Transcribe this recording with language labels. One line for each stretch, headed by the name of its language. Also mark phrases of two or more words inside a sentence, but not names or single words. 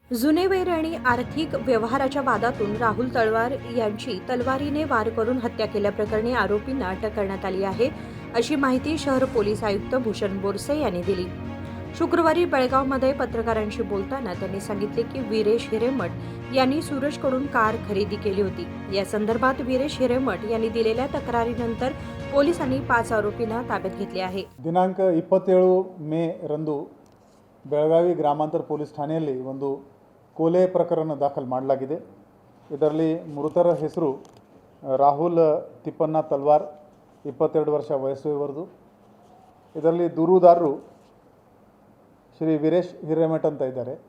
Marathi: जुनेवैर आणि आर्थिक व्यवहाराच्या वादातून राहुल तळवार यांची तलवारीने वार करून हत्या केल्याप्रकरणी आरोपींना अटक करण्यात आली आहे, अशी माहिती शहर पोलीस आयुक्त भूषण बोरसे यांनी दिली. शुक्रवारी बेळगावमध्ये पत्रकारांशी बोलताना त्यांनी सांगितले की वीरेश हिरेमठ यांनी सूरजकडून कार खरेदी केली होती. या संदर्भात वीरेश हिरेमठ यांनी दिलेल्या तक्रारीनंतर पोलिसांनी 5 आरोपींना ताब्यात घेतले आहे.
Kannada: ದಿನಾಂಕ 27 ಮೇ ರಂದು ಬೆಳಗಾವಿ ಗ್ರಾಮಾಂತರ ಪೊಲೀಸ್ ಠಾಣೆಯಲ್ಲಿ ಒಂದು ಕೊಲೆ ಪ್ರಕರಣ ದಾಖಲು ಮಾಡಲಾಗಿದೆ. ಇದರಲ್ಲಿ ಮೃತರ ಹೆಸರು ರಾಹುಲ್ ತಿಪ್ಪಣ್ಣ ತಲ್ವಾರ್, 22 ವರ್ಷ ವಯಸ್ಸು ಇವರದು. ಇದರಲ್ಲಿ ದೂರುದಾರರು ಶ್ರೀ ವೀರೇಶ್ ಹಿರೇಮಠ್ ಅಂತ ಇದ್ದಾರೆ.